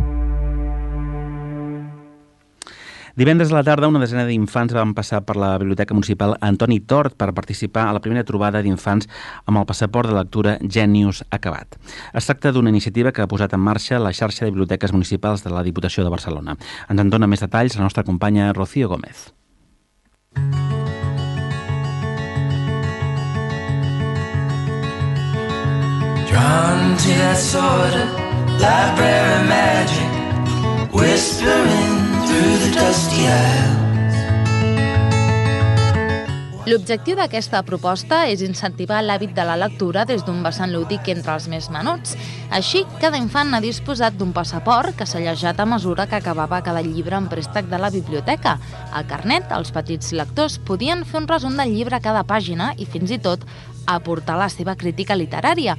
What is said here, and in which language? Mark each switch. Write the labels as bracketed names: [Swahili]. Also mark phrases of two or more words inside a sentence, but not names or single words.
[Catalan] Divendres a la tarda, una desena d'infants van passar per la Biblioteca Municipal Antoni Tort per participar a la primera trobada d'infants amb el passaport de lectura Genius acabat. Es tracta d'una iniciativa que ha posat en marxa la xarxa de biblioteques municipals de la Diputació de Barcelona. Ens en dona més detalls la nostra companya Rocío Gómez. [English] Drawn to that sort of library magic, whispering through the dusty aisles. [Catalan] L'objectiu d'aquesta proposta és incentivar l'hàbit de la lectura des d'un vessant lúdic entre els més menuts. Així, cada infant ha disposat d'un passaport que s'ha allejat a mesura que acabava cada llibre en préstec de la biblioteca. Al carnet, els petits lectors podien fer un resum del llibre a cada pàgina i fins i tot aportar la seva crítica literària.